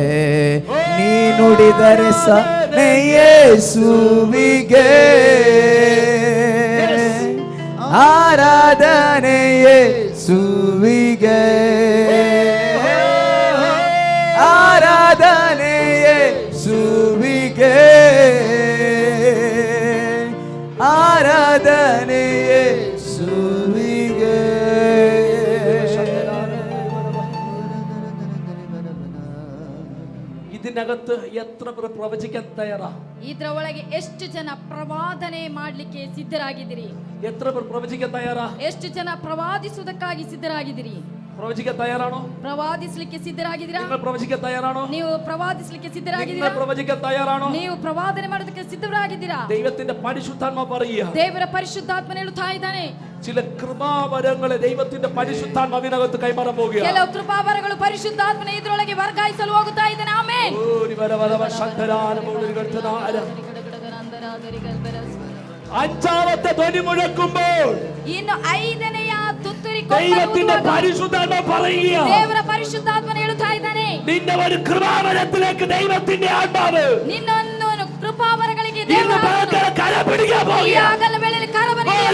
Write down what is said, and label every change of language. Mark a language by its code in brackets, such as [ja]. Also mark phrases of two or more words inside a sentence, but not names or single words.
[kn] ನೀ ನುಡಿದರೆ ಸಾಕು ಯೇಸುವಿಗೆ ಆರಾಧನೆ ಯೇಸುವಿಗೆ, ಆರಾಧನೆ ಯೇಸುವಿಗೆ, ಆರಾಧನೆ ಯೇಸುವಿಗೆ. [ml] ഇതിനകത്ത് എത്ര പേർ പ്രവചിക്കാൻ തയ്യാറാ? [kn] ಇದರ ಒಳಗೆ ಎಷ್ಟು ಜನ ಪ್ರವಾದನೆ ಮಾಡಲಿಕ್ಕೆ ಸಿದ್ಧರಾಗಿದ್ದೀರಿ? [ml] എത്ര പേർ പ്രവചിക്കാൻ തയ്യാറാ? [kn] ಎಷ್ಟು ಜನ ಪ್ರವಾದಿಸುವುದಕ್ಕಾಗಿ ಸಿದ್ಧರಾಗಿದ್ದೀರಿ? [ml] പ്രവചിക്കാൻ തയ്യാറാണോ? [kn] ಪ್ರವಾದಿಸಲಿಕ್ಕೆ ಸಿದ್ಧರಾಗಿದ್ದೀರಾ? [ml] നിങ്ങൾ പ്രവചിക്കാൻ തയ്യാറാണോ? [kn] ನೀವು ಪ್ರವಾದಿಸಲಿಕ್ಕೆ [ml] നിങ്ങൾ [kn] ಸಿದ್ಧರಾಗಿದ್ದೀರಾ? [ml] പ്രവചിക്കാൻ തയ്യാറാണോ? [kn] ನೀವು ಪ್ರವಾದನೆ ಮಾಡೋದಕ್ಕೆ ಸಿದ್ಧರಾಗಿದ್ದೀರಾ? [ml] ദൈവത്തിന്റെ പരിശുദ്ധാത്മ പറയുക, [kn] ದೇವರ ಪರಿಶುದ್ಧಾತ್ಮನ ಹೇಳುತ್ತಾ ಇದ್ದಾನೆ, [ml] ചില കൃപാവരങ്ങളെ ദൈവത്തിന്റെ പരിശുദ്ധാത്മാവിനകത്ത് കൈമാറാൻ പോകുക. [kn] ಕೆಲವು ಕೃಪಾವರಗಳು ಪರಿಶುದ್ಧಾತ್ಮನ ಇದರೊಳಗೆ ವರ್ಗಾಯಿಸಲು ಹೋಗುತ್ತಾ ಇದ್ದಾನೆ. ಆಮೆನ್. [ml] അഞ്ചാമത്തെ ധ്വനി മുഴക്കുമ്പോൾ [kn] ಇನ್ನು ಐದನೆಯ ತುತ್ತೂರಿ [ml] ദൈവത്തിന്റെ പരിശുദ്ധാത്മ പറയുക, [kn] ದೇವರ ಪರಿಶುದ್ಧಾತ್ಮನ ಹೇಳುತ್ತಾ ಇದ್ದಾನೆ, [ml] നിന്റെ ഒരു കൃപാവരത്തിലേക്ക് ദൈവത്തിന്റെ ആത്മാവ് [kn] ನಿನ್ನನ್ನು ಕೃಪಾವರಗಳಿಗೆ [ml] ഇന്ന് [kn] ದೇವರ [ml] ഭയങ്കര കര പിടിക്കാൻ [kn] ಈ [ml] പോകുക. [kn] ಆಗಲ ವೇಳೆಯಲ್ಲಿ ಕರವನೆ